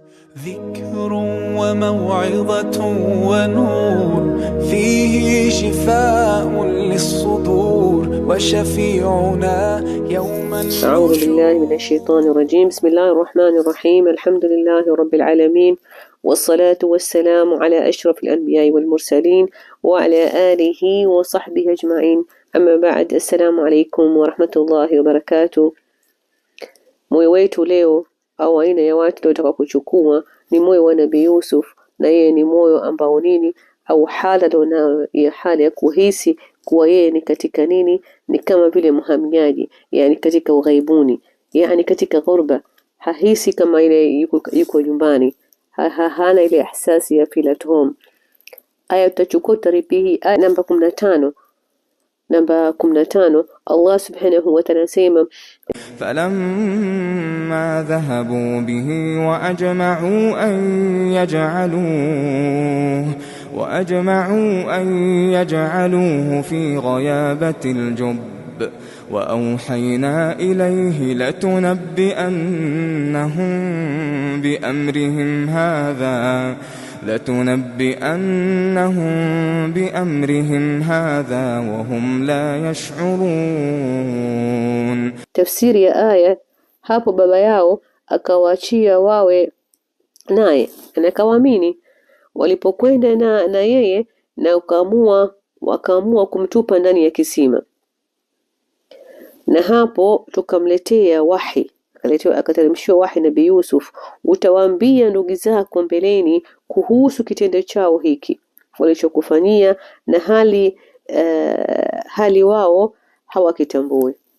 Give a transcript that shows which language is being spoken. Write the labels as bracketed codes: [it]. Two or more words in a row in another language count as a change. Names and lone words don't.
[ar] ذكر وموعظة ونور فيه شفاء للصدور وشفيعنا يوم النشور. أعوذ بالله من الشيطان الرجيم. بسم الله الرحمن الرحيم. الحمد لله رب العالمين، والصلاة والسلام على أشرف الأنبياء والمرسلين وعلى آله وصحبه أجمعين. أما بعد، السلام عليكم ورحمة الله وبركاته. [sw] Moyo wetu leo au aina ya watu tunataka kuchukua ni moyo wa Nabii Yusuf, na yeye ni moyo ambao nini au hala nayo ya hali ya kuhisi kuwa yeye ni katika nini, ni kama vile mhamiaji, yani katika ughaibuni, yani katika ghurba, hahisi kama ile yuko nyumbani, hana ile ihsasi ya [en] feel at home. [sw] Aya tutachukua taribihi aya namba 15. namba 15 Allah [ar] سبحانه وتعالى [sw] sema [ar] فلما ذهبوا به وأجمعوا أن يجعلوه في غيابة الجب وأوحينا إليه لتنبئنهم بأمرهم هذا وهم لا يشعرون. [sw] Tafsiri ya aya hapo, baba yao akawaachia wawe naye na akawaamini. Walipokwenda na yeye na wakaamua kumtupa ndani ya kisima, na hapo tukamletea wahi, akateremshiwa wahi Nabii Yusuf, utawaambia ndugu zako mbeleni kuhusu kitendo chao hiki walichokufanyia, na hali wao hawakitambui.